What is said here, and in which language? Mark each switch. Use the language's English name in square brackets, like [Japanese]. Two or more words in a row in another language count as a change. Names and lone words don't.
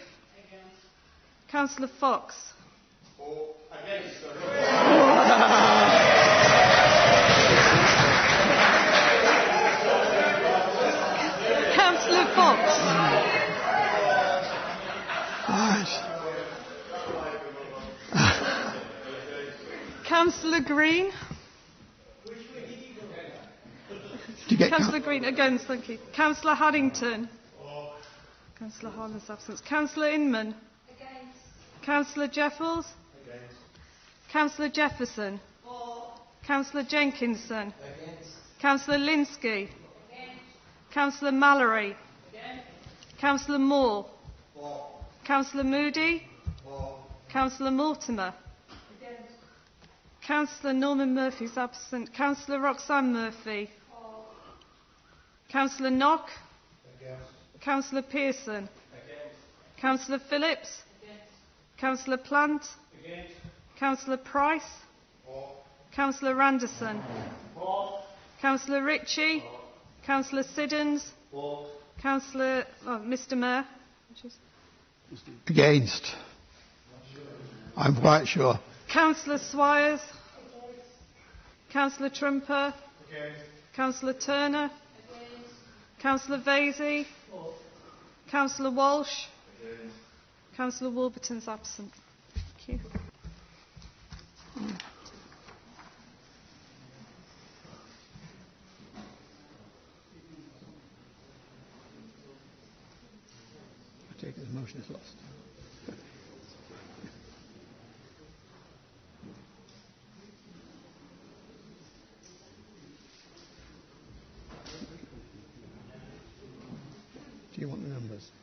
[English] Councillor Fox. Councillor Fox. Councillor Green. Councillor Green against, thank you. Councillor Haddington. Councillor Harlan's absence. Councillor Inman. Councillor Jeffels. Councillor Jefferson. Councillor Jenkinson. Councillor Linsky. Councillor Mallory. Councillor Moore. Councillor Moody. Councillor Mortimer. Councillor Norman Murphy is absent. Councillor Roxanne Murphy. Councillor Knock. Councillor Pearson. Councillor Phillips. Councillor Plant. Councillor Price. Councillor Randerson. Councillor Ritchie. Councillor Siddons. Councillor Mr Mayor. Against. I'm quite sure. Councillor Swires. Councillor Trumper. Councillor Turner. Councillor Vasey. Councillor Walsh. Councillor Warburton's absent. Thank you. I take it the motion is lost. Do you want the numbers?